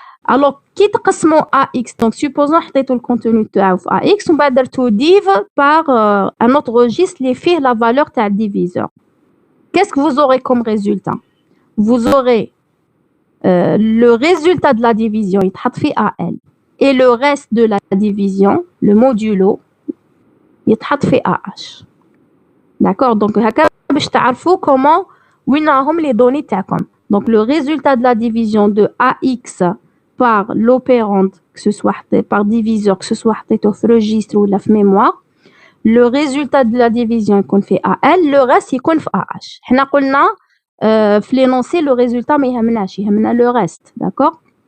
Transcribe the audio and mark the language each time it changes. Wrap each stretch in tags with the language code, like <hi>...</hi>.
<fr>Alors</fr> <ar>كي تقسموا AX</ar> <fr>donc supposons</fr> <ar>حطيتوا الكونتوني تاعو في AX ومن بعد درتو</ar> <fr>div par un autre registre</fr> <ar>اللي فيه</ar> <fr>la valeur</fr> <ar>تاع diviseur.</ar> <fr>Qu'est-ce que vous aurez comme résultat? Vous aurez le résultat de la division يتحط في AL et le reste de la division le modulo يتحط في AH. D'accord. Donc</fr> <ar>هكا باش تعرفوا</ar> <fr>comment</fr> <ar>وين راهم</ar> <fr>les données</fr> <ar>تاعكم.</ar> <fr>Donc le résultat de la division de AX par l'opérande que ce soit par diviseur que ce soit</fr> <ar>حطيته في</ar> <fr>registre ou la mémoire le résultat de la division</fr> <ar>يكون في</ar> <fr>AL, le reste يكون في AH.</fr> <ar>حنا قلنا في</ar> <fr>l'énoncé le résultat</fr> <ar>ما يهمناش, يهمنا</ar> <fr>le reste, d'accord?</fr>